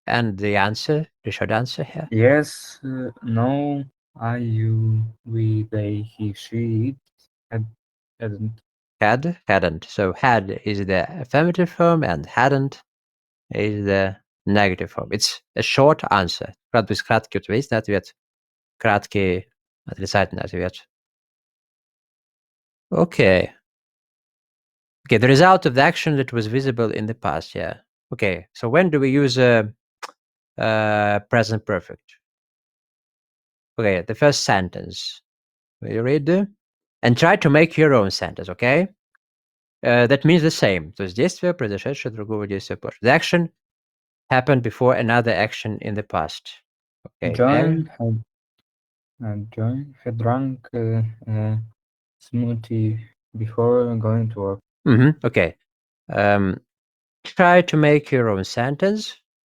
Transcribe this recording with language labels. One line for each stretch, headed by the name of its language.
English: And the answer, the short answer here. Yes, no, I, you, we, they, he, she, it, hadn't. Had, hadn't. So had is the affirmative form and hadn't is the negative form. It's a short answer.
Russian: Правда, без краткий утвердительный ответ. Краткий отрицательный ответ.
English: Okay. Okay, the result of the action that was visible in the past, yeah. Okay, so when do we use present perfect? Okay, the first sentence. Will you read? And try to make your own sentence, okay? That means the same.
Russian: То есть действие, произошедшее от другого действия позже.
English: The action happened before another action in the past. Okay, there. John had drunk smoothie before going to work. Okay. Try to make your own sentence.